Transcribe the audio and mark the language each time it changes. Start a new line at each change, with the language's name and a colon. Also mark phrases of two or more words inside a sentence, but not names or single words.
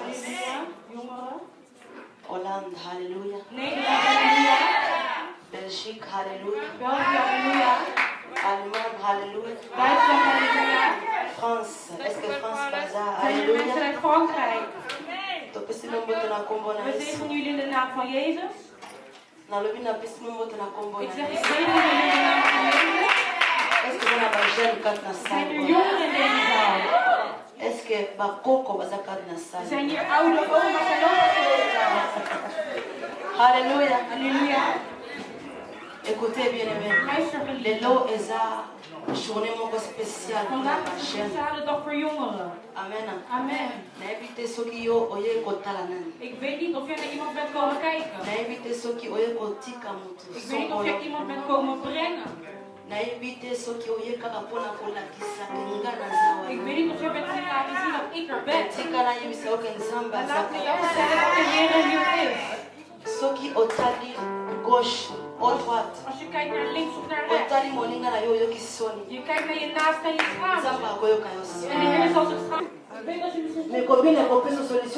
Dutch: Halleluja. Jongeren.
French: Hollande, halleluja.
Dutch: Nederland. Halleluja.
French: Belgique, halleluja.
Dutch: België. Halleluja.
French: Allemagne, halleluja.
Dutch: Duitsland. Halleluja.
French: France, est-ce que France baza,
Dutch: Zijn er mensen halleluja. uit Frankrijk?
Lingala: Topesi nomboto na kombo na
Dutch: We
Lingala: Yesu.
Dutch: zegenen jullie in de naam van Jezus.
Lingala: Nalobi na pesi nomboto na kombo
Dutch: Ik
Lingala: na
Dutch: zeg, ik
Lingala: Yesu.
Dutch: zegen jullie in de naam van Jezus.
French: Est-ce que
Lingala: bana bajani kati na
Dutch: Zijn er
French: salle?
Dutch: jongeren in deze zaal?
French: Est-ce que
Lingala: bakoko baza kati na
Dutch: Er
French: salle?
Dutch: zijn hier oude oma's en opa's in deze zaal. Halleluja. Halleluja.
French: Écoutez bien aimé.
Dutch: Luister geliefd.
Lingala: Lelo eza journée moko
French: spéciale pour
Dutch: Vandaag
French: la
Dutch: is een
French: jeune.
Dutch: speciale dag voor jongeren. Amen. Amen.
Lingala: Nayebi te soki yo oye kotala nani.
Dutch: Ik weet niet of jij naar iemand bent komen kijken.
Lingala: Nayebi te soki oye kotika mutu.
Dutch: Ik weet niet of jij iemand bent komen brengen.
Lingala: Nayebi te soki oye kaka mpona kolakisa ke nga naza
Dutch: Ik
Lingala: wana.
Dutch: weet niet of jij bent gaan laten zien dat ik er ben.
Lingala: tika nayebisa oke nzambe
Dutch: En laat me
Lingala: azaka.
Dutch: jou zeggen dat de Heer hier is.
Lingala: soki otali
French: gauche au droite
Dutch: Als je kijkt naar links of naar rechts.
Lingala: otali moninga na yo oyoki soni
Dutch: Je kijkt naar je naast en je schaamt.
Lingala: nzambe akoyoka yo
Dutch: En
Lingala: soni.
Dutch: de Heer zal zich schamen. Ik weet dat je misschien
French: mais combien ekopesa solution